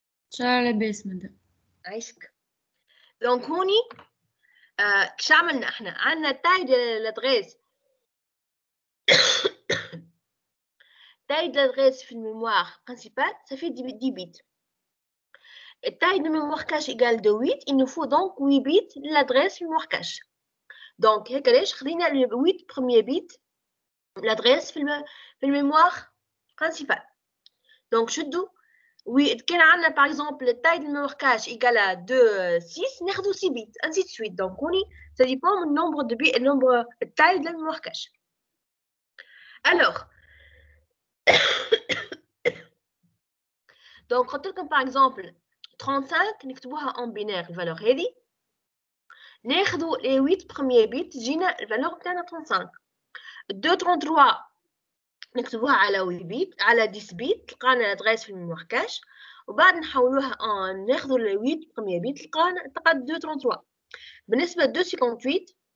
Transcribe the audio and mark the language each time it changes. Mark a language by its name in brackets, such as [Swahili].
[Arabic] شا لاباس مدام. عايشك. دونك هوني كش عملنا احنا؟ عندنا تاي ديال لادغيس [French] taille de l'adresse [Arabic] في الميموار [French] principale, ça fait 10 bits. Et taille de mémoire cache égale de 8, il nous faut donc 8 bits de l'adresse mémoire cache. Donc, [Arabic] هكذاش خدينا [French] les 8 premiers bits de l'adresse [Arabic] في الميموار [French] principale. Donc, [Arabic] شدوا كان عندنا [French] par exemple la taille de mémoire cache égale à 2, 6, [Arabic] ناخدو [French] 6 bits, ainsi de suite. Donc, ça dépend du nombre de bits et le nombre de taille de la mémoire cache. [Arabic] Alors, donc, quand par exemple 35 نكتبوها [French] en binaire [Arabic] الفالور هذه ناخذوا [French] les 8 premiers bits [Arabic] تجينا الفالور بتاعنا 35 233 نكتبوها على 8 بيت على 10 بيت تلقانا الادريس في الميموار كاش وبعد نحولوها ناخذوا les 8 premiers bits تلقانا 233 بالنسبه ل 258